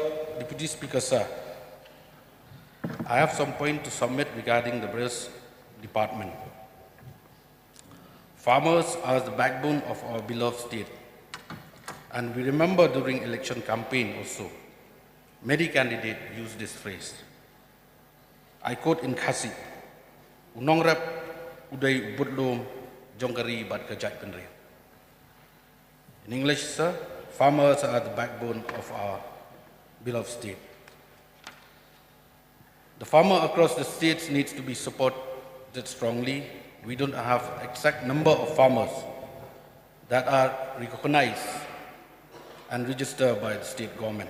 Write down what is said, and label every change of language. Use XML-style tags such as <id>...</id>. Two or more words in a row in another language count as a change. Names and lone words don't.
<en>Deputy Speaker, sir, I have some point to submit regarding the various department. Farmers are the backbone of our beloved state. And we remember during election campaign also, many candidates use this phrase. I quote in khasi,</en> <kha>unong rap uday budlom jongkari bat ke Jaitbynriew.</kha> <en>In English, sir, farmers are the backbone of our beloved state. The farmer across the states needs to be supported strongly. We don't have exact number of farmers that are recognized and registered by the state government.</en>